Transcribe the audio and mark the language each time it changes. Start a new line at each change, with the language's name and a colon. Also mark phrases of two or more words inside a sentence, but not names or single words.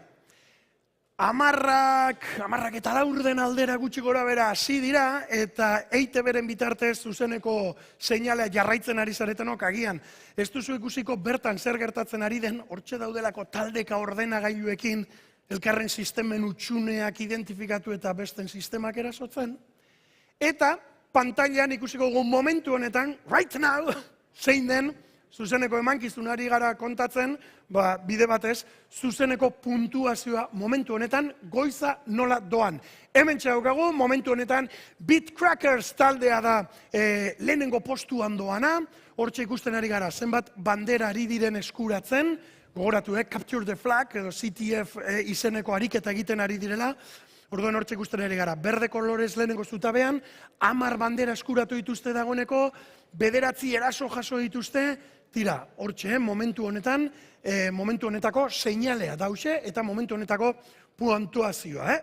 Basque: Amarrak eta laurden aldera gutxi gora bera hasi dira, eta EITB-ren bitartez zuzeneko seinalea jarraitzen ari zaretenok agian. Ez duzu ikusiko bertan zer gertatzen ari den, hortxe daudelako taldeka ordenagailuekin, elkarren sistemen utxuneak identifikatu eta besten sistemak erasotzen. Eta pantailan ikusiko dugu momentu honetan,
English: right now,
Basque: zein den, zuzeneko emankizunari gara kontatzen, bide batez, zuzeneko puntuazioa momentu honetan goiza nola doan. Hemen txaukagu, momentu honetan, Bitcrackers taldea da lehenengo postuan doana, hortxe ikusten ari gara, zenbat bandera ari diren eskuratzen, gogoratu,
English: Capture the Flag,
Basque: edo CTF izeneko ariketa egiten ari direla, orduan hortxe ikusten ari gara, berde kolorez lehenengo zutabean, 10 bandera eskuratu dituzte dagoeneko, 9 eraso jaso dituzte, tira, hortxe, momentu honetan, momentu honetako seinalea dause, eta momentu honetako puntuazioa.